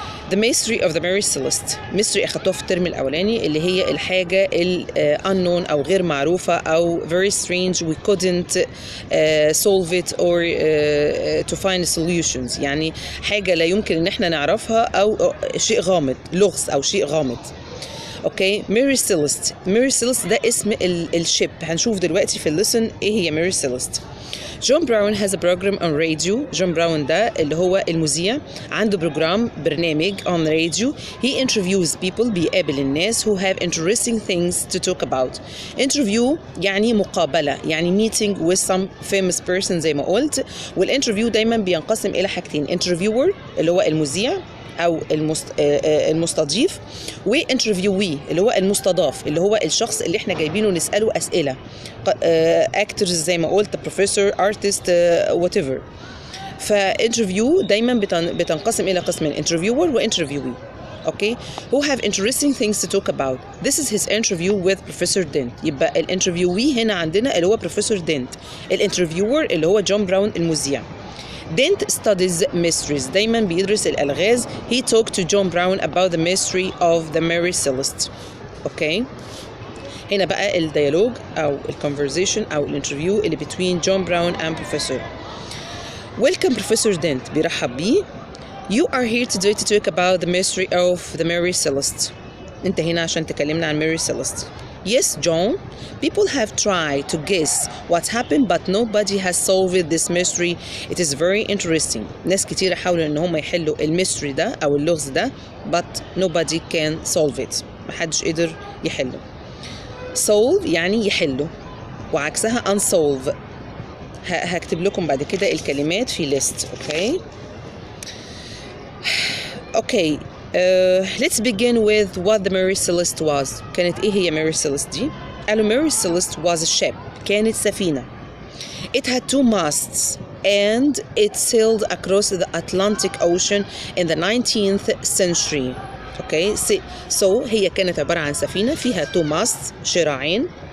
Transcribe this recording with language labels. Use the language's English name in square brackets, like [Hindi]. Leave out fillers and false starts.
[English] The mystery of the Mary Celeste mystery [Arabic] أخدتوها في الترم الأولاني اللي هي الحاجة unknown أو غير معروفة أو [English] very strange we couldn't solve it or to find solutions [Arabic] يعني حاجة لا يمكن إن احنا نعرفها أو شيء غامض لغز أو شيء غامض. اوكي ميري سيلست. ميري سيلست ده اسم الشيب. هنشوف دلوقتي في الليسن ايه هي ميري سيلست. [English] John Brown has a program on radio. [Arabic] جون براون ده اللي هو المذيع عنده برنامج [English] on radio. He interviews people [Arabic] بيقابل الناس [English] who have interesting things to talk about. [Arabic] Interview يعني مقابلة يعني [English] meeting with some famous person [Arabic] زي ما قلت. والانترفيو دايما بينقسم إلى حاجتين interviewer اللي هو المذيع أو المستضيف وانترفيوي اللي هو المستضاف اللي هو الشخص اللي احنا جايبينه نسأله أسئلة اكترز زي ما قلت بروفيسور ارتست وات ايفر. فانترفيو دايما بتنقسم إلى قسمين انترفيور وانترفيوي. [English] Okay who have interesting things to talk about. This is his interview with Professor Dent. [Arabic] يبقى الانترفيوي هنا عندنا اللي هو بروفيسور دينت. الانترفيور اللي هو جون براون المذيع. [English] Dent studies mysteries. [Arabic] دايما بيدرس الألغاز. [English] He talked to John Brown about the mystery of the Mary Celeste. [Arabic] اوكي هنا بقى الديالوج أو الكونفرزيشن أو الانترفيو اللي between John Brown and Professor. [English] Welcome Professor Dent. [Arabic] بيرحب بيه. [English] You are here today to talk about the mystery of the Mary Celeste. [Arabic] أنت هنا عشان تكلمنا عن Mary Celeste. [English] Yes, John. People have tried to guess what happened, but nobody has solved this mystery. It is very interesting. [Arabic] ناس كتير حاولوا إن هم يحلوا الميستري ده أو اللغز ده, [English] but nobody can solve it. [Arabic] محدش قدر يحله. Solve يعني يحله, وعكسها unsolve. هكتب لكم بعد كده الكلمات في list. [English] Okay. Okay. Let's begin with what the Mary Celeste was. [Arabic] كانت إيه هي Mary Celeste دي؟ [English] قالوا Mary Celeste was a ship. [Arabic] كانت سفينة. [English] It had two masts and it sailed across the Atlantic Ocean in the 19th century. Okay. [Arabic] So هي كانت عبارة عن سفينة فيها two masts شراعين.